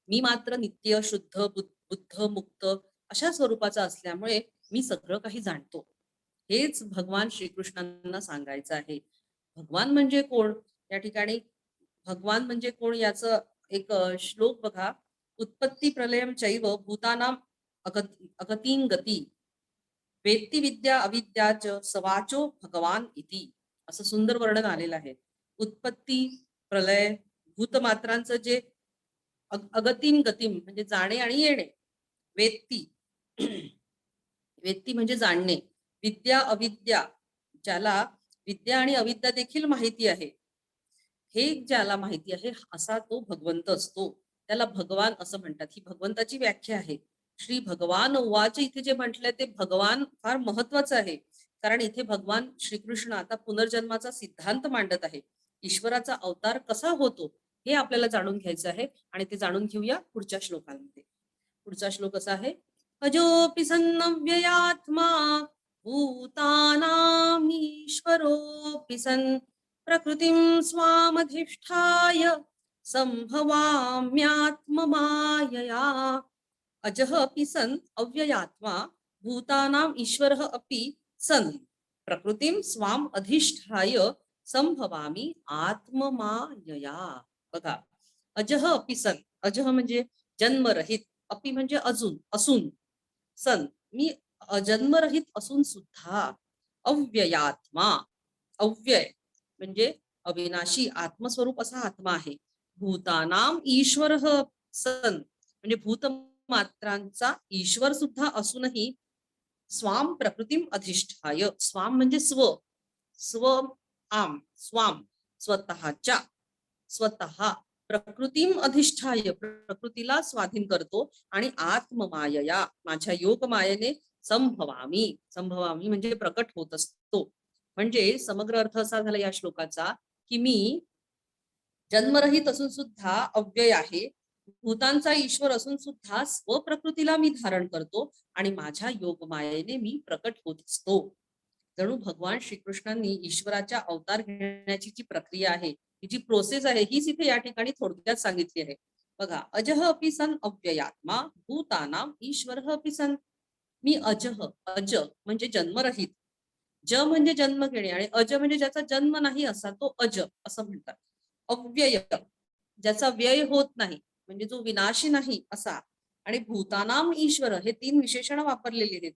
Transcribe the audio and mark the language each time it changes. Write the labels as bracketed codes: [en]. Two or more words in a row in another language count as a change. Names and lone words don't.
[mr] मी मात्र नित्य शुद्ध बुद्ध मुक्त अशा स्वरूपाचा असल्यामुळे मी सगळं काही जाणतो. हेच भगवान श्रीकृष्णांना सांगायचं आहे. भगवान म्हणजे कोण? या ठिकाणी भगवान म्हणजे कोण याचं एक श्लोक बघा. [sa] उत्पत्ती प्रलयम चैव भूतानाम अगतीं गती वेत्ती विद्या अविद्या च सवाचो भगवान इति, [mr] असं सुंदर वर्णन आलेलं आहे. उत्पत्ती प्रलय भूतमात्रांचं जे [sa] अगतीम गतीम [mr] म्हणजे जाणे आणि येणे. वेत्ती वेत्ती म्हणजे जाणणे. विद्या अविद्या, ज्याला विद्या आणि अविद्या देखील माहिती आहे, हे ज्याला माहिती आहे असा तो भगवंत असतो. त्याला भगवान असं म्हणतात. ही भगवंताची व्याख्या आहे. [sa] श्री भगवान उवाच [mr] इथे जे म्हटलंय ते भगवान फार महत्वाचं आहे. कारण इथे भगवान श्रीकृष्ण आता पुनर्जन्माचा सिद्धांत मांडत आहे. ईश्वराचा अवतार कसा होतो हे आपल्याला जाणून घ्यायचं आहे आणि ते जाणून घेऊया पुढच्या श्लोकांमध्ये. पुढचा श्लोक असा आहे. [sa] अजोपि सन्नव्ययात्मा भूतानामीश्वरोऽपि सन् प्रकृतिं स्वामधिष्ठाय संभवाम्यात्ममायया. अजः अपि सन् अव्ययात्मा भूतानाम् ईश्वरः अपि सन् प्रकृतिं स्वाम अधिष्ठाय संभवामी आत्ममायया. [mr] बघा, [sa] अजः अपि सन्, [mr] अजः म्हणजे जन्मरहित, अपि म्हणजे अजून असून, सन मी जन्मरहित असून सुद्धा, अव्ययात्मा, अव्यय म्हणजे अविनाशी आत्मस्वरूप असा आत्मा आहे. [sa] भूतानाम ईश्वर सन [mr] म्हणजे भूतमात्रांचा ईश्वर सुद्धा असूनही [sa] स्वाम प्रकृतीम अधिष्ठाय, [mr] स्वाम म्हणजे स्व, स्व आम स्वाम स्वतःच्या, स्वतः [sa] प्रकृतीम अधिष्ठाय [mr] प्रकृतीला स्वाधीन करतो आणि आत्ममायया माझ्या योग मायेने संभवामी, संभवामी म्हणजे प्रकट होत असतो. म्हणजे समग्र अर्थ असा झाला या श्लोकाचा की मी जन्मरहित असून सुद्धा अव्यय आहे, भूतांचा ईश्वर असून सुद्धा स्वप्रकृतीला मी धारण करतो आणि माझ्या योग मायेने मी प्रकट होत असतो. जणू भगवान श्रीकृष्णांनी ईश्वराच्या अवतार घेण्याची जी प्रक्रिया आहे, ही जी प्रोसेस आहे, हीच इथे या ठिकाणी थोडक्यात सांगितली आहे. बघा, [sa] अजह अपि सन अव्ययात्मा भूतानाम ईश्वर अपि सन. [mr] मी अजह, अज म्हणजे जन्मरहित, ज म्हणजे जन्म घेणे आणि अज म्हणजे ज्याचा जन्म नाही असा तो अज असं म्हणतात. अव्यय ज्याचा व्यय होत नाही म्हणजे जो विनाशी नाही असा, आणि [sa] भूतानाम ईश्वर [mr] हे तीन विशेषण वापरलेली आहेत.